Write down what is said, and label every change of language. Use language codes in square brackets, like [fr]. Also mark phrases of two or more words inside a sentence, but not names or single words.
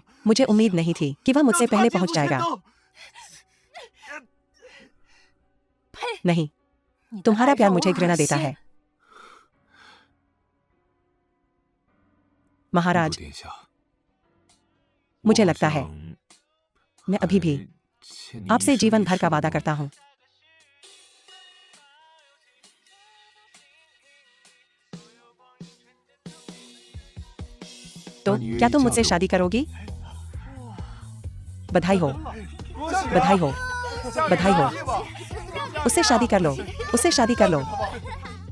[hi] मुझे उम्मीद नहीं थी कि वह मुझसे पहले पहुंच जाएगा। नहीं, तुम्हारा प्यार मुझे घृणा देता है। महाराज, मुझे लगता है मैं अभी भी [zh] 欠你 [hi] आपसे [zh] 一生 [hi] जीवन [zh] 一 [hi] भर [zh] 世 [hi] का [zh] 的 [hi] वादा [zh] 报 [hi] करता हूँ। तो क्या तुम मुझसे शादी करोगी? बधाई हो, बधाई हो, बधाई हो। उससे शादी कर लो, उससे शादी कर लो।